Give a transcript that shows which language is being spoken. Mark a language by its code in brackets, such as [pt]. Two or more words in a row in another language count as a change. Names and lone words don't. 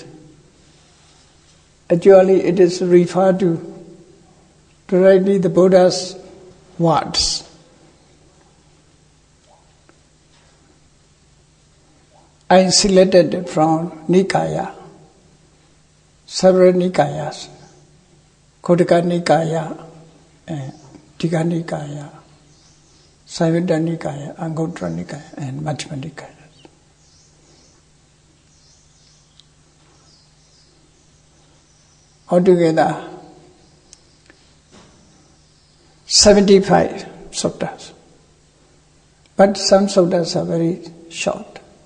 [en] Actually, it is referred to directly the Buddha's words. I selected from Nikaya, several Nikayas, Khuddaka Nikaya, Digha Nikaya, Sayutta Nikaya, Anguttara Nikaya, and Majjhima Nikaya. Altogether, 75 suttas. But some suttas are very short.